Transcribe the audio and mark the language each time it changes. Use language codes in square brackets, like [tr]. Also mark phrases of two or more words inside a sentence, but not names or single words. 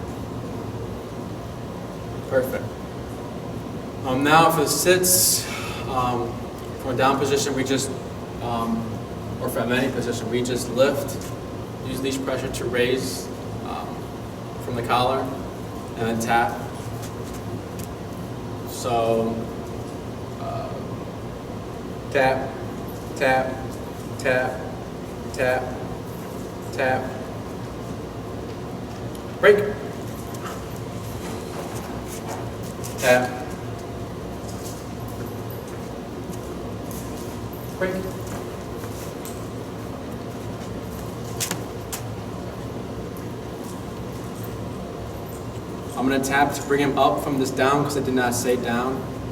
[en] Perfect. Now for the sits, from a down position, we just, or from any position, we just lift, use leash pressure to raise from the collar, and then tap. So, tap, tap, tap, tap, tap. Break. Tap. Break. I'm going to tap to bring him up from this down because I did not say down.